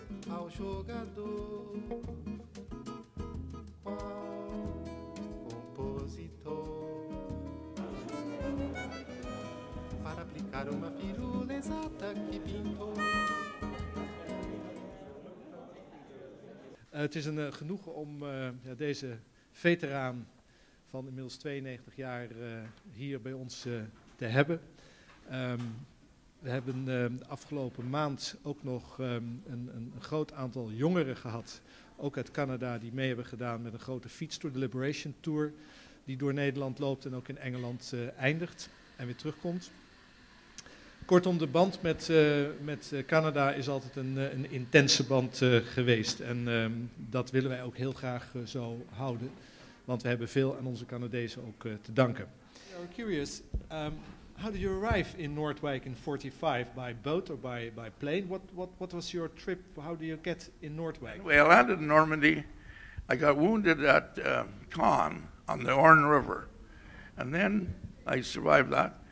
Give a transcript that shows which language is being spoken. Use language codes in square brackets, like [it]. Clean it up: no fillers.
[pt] Ao jogador, qual compositor, para aplicar uma firula exata que pintou. [nl] Het is een genoegen om deze veteraan van inmiddels 92 jaar hier bij ons te hebben. We hebben de afgelopen maand ook nog een groot aantal jongeren gehad, ook uit Canada, die mee hebben gedaan met een grote fietstour, de Liberation Tour, die door Nederland loopt en ook in Engeland eindigt en weer terugkomt. Kortom, de band met Canada is altijd een intense band geweest en dat willen wij ook heel graag zo houden, want we hebben veel aan onze Canadezen ook te danken. [en] I'm curious, how did you arrive in Noordwijk in 45? By boat or by plane? What was your trip? How do you get in Noordwijk? Well, I landed in Normandy. I got wounded at Caen on the Orne River, and then I survived that.